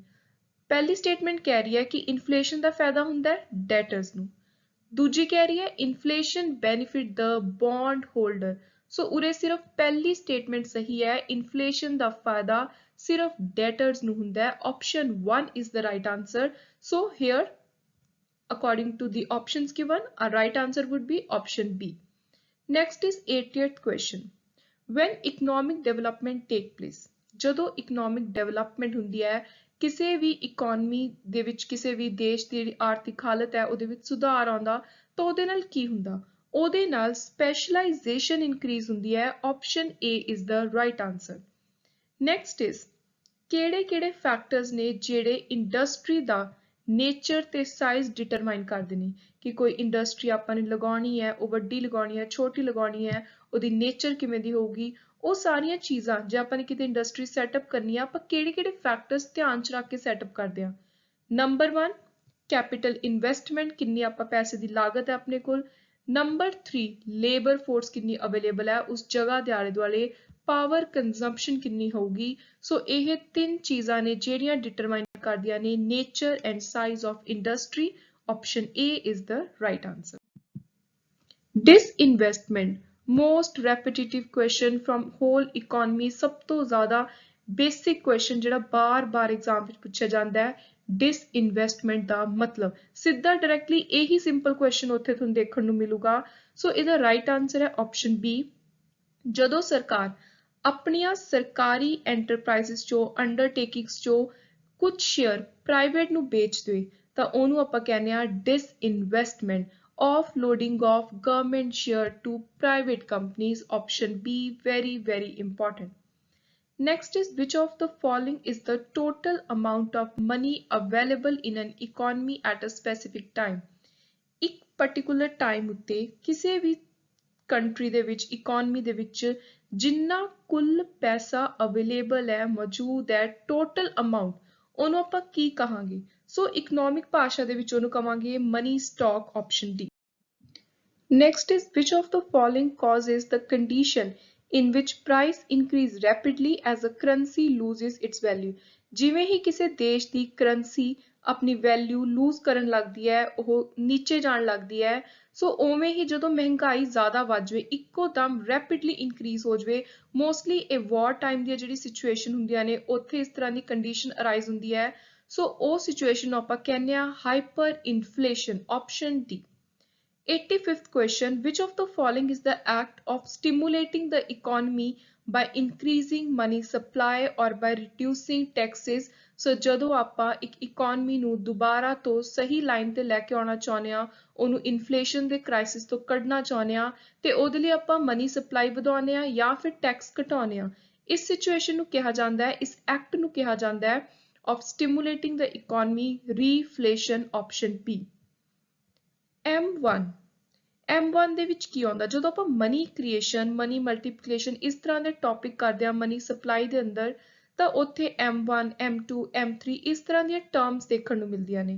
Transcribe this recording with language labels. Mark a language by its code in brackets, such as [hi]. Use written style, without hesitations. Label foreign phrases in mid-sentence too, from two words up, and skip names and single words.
[pa] ਪਹਿਲੀ ਸਟੇਟਮੈਂਟ ਕਹਿ ਰਹੀ ਹੈ ਕਿ ਇਨਫਲੇਸ਼ਨ ਦਾ ਫਾਇਦਾ ਹੁੰਦਾ ਹੈ ਡੈਟਰਸ ਨੂੰ, ਦੂਜੀ ਕਹਿ ਰਹੀ ਹੈ [en] inflation benefit the bond holder. [pa] ਸੋ ਉਰੇ ਸਿਰਫ ਪਹਿਲੀ ਸਟੇਟਮੈਂਟ ਸਹੀ ਹੈ, ਇਨਫਲੇਸ਼ਨ ਦਾ ਫਾਇਦਾ ਸਿਰਫ ਡੈਟਰਸ ਨੂੰ ਹੁੰਦਾ ਹੈ। [en] ਆਪਸ਼ਨ 1 is the right answer। So here according to the options given, our right answer would be option B। Next is 80th question। When economic development take place, [pa] ਜਦੋਂ [en] economic development [pa] ਹੁੰਦੀ ਹੈ ਕਿਸੇ ਵੀ ਇਕਨੋਮੀ ਦੇ ਵਿੱਚ, ਕਿਸੇ ਵੀ ਦੇਸ਼ ਦੀ ਜਿਹੜੀ ਆਰਥਿਕ ਹਾਲਤ ਹੈ ਉਹਦੇ ਵਿੱਚ ਸੁਧਾਰ ਆਉਂਦਾ ਤਾਂ ਉਹਦੇ ਨਾਲ ਕੀ ਹੁੰਦਾ? ਉਹਦੇ ਨਾਲ [en] specialization increase [pa] ਹੁੰਦੀ ਹੈ। [en] ਆਪਸ਼ਨ A is the right answer। Next is [pa] ਕਿਹੜੇ ਫੈਕਟਰਸ ਨੇ ਜਿਹੜੇ ਇੰਡਸਟਰੀ ਦਾ ਨੇਚਰ ਤੇ [en] size determine [pa] ਕਰਦੇ ਨੇ ਕਿ ਕੋਈ ਇੰਡਸਟਰੀ ਆਪਾਂ ਨੇ ਲਗਾਉਣੀ ਹੈ, ਉਹ ਵੱਡੀ ਲਗਾਉਣੀ ਹੈ, ਛੋਟੀ ਲਗਾਉਣੀ ਹੈ, ਉਹਦੀ ਨੇਚਰ ਕਿਵੇਂ ਦੀ ਹੋਊਗੀ। ਉਹ ਸਾਰੀਆਂ ਚੀਜ਼ਾਂ ਜੇ ਆਪਾਂ ਨੇ ਕਿਤੇ [en] industry setup [pa] ਕਰਨੀ ਆ ਆਪਾਂ ਕਿਹੜੇ ਫੈਕਟਰਸ ਧਿਆਨ ਚ ਰੱਖ ਕੇ ਸੈਟਅਪ ਕਰਦੇ ਆ। ਨੰਬਰ 1 [en] capital investment, [pa] ਕਿੰਨੀ ਆਪਾਂ ਪੈਸੇ ਦੀ ਲਾਗਤ ਹੈ ਆਪਣੇ ਕੋਲ। ਨੰਬਰ 3 [en] labour force [pa] ਕਿੰਨੀ ਅਵੇਲੇਬਲ ਹੈ ਉਸ ਜਗ੍ਹਾ ਦੇ ਆਲੇ ਦੁਆਲੇ। [en] power consumption [pa] ਕਿੰਨੀ ਹੋਊਗੀ। ਸੋ ਇਹ 3 ਚੀਜ਼ਾਂ ਨੇ ਜਿਹੜੀਆਂ ਡਿਟਰਮਾਈਨ ਕਰਦੀਆਂ ਨੇ [en] nature and size of industry. ਆਪਸ਼ਨ A is the right answer। ਡਿਸਇਨਵੈਸਟਮੈਂਟ most repetitive question from whole economy, [pa] ਸਭ ਤੋਂ ਜ਼ਿਆਦਾ [en] basic question [pa] ਜਿਹੜਾ ਬਾਰ-ਬਾਰ ਐਗਜ਼ਾਮ ਵਿੱਚ ਪੁੱਛਿਆ ਜਾਂਦਾ ਹੈ। ਡਿਸਇਨਵੈਸਟਮੈਂਟ ਦਾ ਮਤਲਬ ਸਿੱਧਾ ਡਾਇਰੈਕਟਲੀ ਇਹੀ [en] simple question [pa] ਉੱਥੇ ਤੁਹਾਨੂੰ ਦੇਖਣ ਨੂੰ ਮਿਲੂਗਾ। ਸੋ ਇਹਦਾ [en] right answer [pa] ਹੈ [en] option B. [pa] ਜਦੋਂ ਸਰਕਾਰ ਆਪਣੀਆਂ ਸਰਕਾਰੀ ਐਂਟਰਪ੍ਰਾਈਜ਼ਸ ਚੋਂ, ਅੰਡਰਟੇਕਿੰਗਸ ਚੋਂ ਕੁਝ [en] share private [pa] ਨੂੰ ਵੇਚ ਦੇ ਤਾਂ ਉਹਨੂੰ ਆਪਾਂ ਕਹਿੰਦੇ ਆ [en] disinvestment offloading of government share to private companies. Option B, very very important. Next is, which of the following is the total amount of money available in an economy at a specific time? [pa] ਇੱਕ [en] particular time [pa] ਉੱਤੇ ਕਿਸੇ ਵੀ ਕੰਟਰੀ ਦੇ ਵਿੱਚ ਇਕਨੋਮੀ ਦੇ ਵਿੱਚ ਜਿੰਨਾ ਕੁੱਲ ਪੈਸਾ ਅਵੇਲੇਬਲ ਹੈ ਮੌਜੂਦ ਹੈ [en] total amount [pa] ਉਹਨੂੰ ਆਪਾਂ ਕੀ ਕਹਾਂਗੇ? ਸੋ ਇਕਨੋਮਿਕ ਭਾਸ਼ਾ ਦੇ ਵਿੱਚ ਉਹਨੂੰ ਕਹਾਂਗੇ [en] money stock, option D. Next is, which of the following causes the condition in which price increase rapidly as a currency loses its value? [pa] ਜਿਵੇਂ ਹੀ ਕਿਸੇ ਦੇਸ਼ ਦੀ ਕਰੰਸੀ ਆਪਣੀ [en] value lose [pa] ਕਰਨ ਲੱਗਦੀ ਹੈ, ਉਹ ਨੀਚੇ ਜਾਣ ਲੱਗਦੀ ਹੈ, ਸੋ ਉਵੇਂ ਹੀ ਜਦੋਂ ਮਹਿੰਗਾਈ ਜ਼ਿਆਦਾ ਵੱਧ ਜਾਵੇ, ਇੱਕੋ ਦਮ [en] rapidly increase [pa] ਹੋ ਜਾਵੇ, ਮੋਸਟਲੀ ਇਹ [en] war time [pa] ਦੀਆਂ ਜਿਹੜੀ ਸਿਚੁਏਸ਼ਨ ਹੁੰਦੀਆਂ ਨੇ ਉੱਥੇ ਇਸ ਤਰ੍ਹਾਂ ਦੀ [en] condition arise [pa] ਹੁੰਦੀ ਹੈ, ਸੋ ਉਹ ਸਿਚੁਏਸ਼ਨ ਨੂੰ ਆਪਾਂ ਕਹਿੰਦੇ ਆ [en] hyper inflation, option D. 85th question, which of the following is the act of stimulating the economy by increasing money supply or by reducing taxes? [pa] So ਜਦੋਂ ਆਪਾਂ ਇੱਕ ਇਕਨੋਮੀ ਨੂੰ ਦੁਬਾਰਾ ਤੋਂ ਸਹੀ ਲਾਈਨ ਤੇ ਲੈ ਕੇ ਆਉਣਾ ਚਾਹੁੰਦੇ ਆ, ਉਹਨੂੰ ਇਨਫਲੇਸ਼ਨ ਦੇ ਕ੍ਰਾਈਸਿਸ ਤੋਂ ਕੱਢਣਾ ਚਾਹੁੰਦੇ ਆ, ਤੇ ਉਹਦੇ ਲਈ ਆਪਾਂ [en] money supply [pa] ਵਧਾਉਂਦੇ ਆ ਜਾਂ ਫਿਰ ਟੈਕਸ ਘਟਾਉਂਦੇ ਆ। ਇਸ ਸਿਚੁਏਸ਼ਨ ਨੂੰ ਕਿਹਾ ਜਾਂਦਾ ਹੈ, ਇਸ ਐਕਟ ਨੂੰ ਕਿਹਾ ਜਾਂਦਾ ਹੈ [en] of stimulating the economy, reflation, option B। [pa] M1 ਦੇ ਵਿੱਚ ਕੀ ਆਉਂਦਾ? ਜਦੋਂ ਆਪਾਂ [en] money creation, money multiplication [pa] ਇਸ ਤਰ੍ਹਾਂ ਦੇ ਟੌਪਿਕ ਕਰਦੇ ਆ [en] money supply [pa] ਦੇ ਅੰਦਰ, ਤਾਂ ਉੱਥੇ M1, M2, M3 ਇਸ ਤਰ੍ਹਾਂ ਦੀਆਂ ਟਰਮਸ ਦੇਖਣ ਨੂੰ ਮਿਲਦੀਆਂ ਨੇ।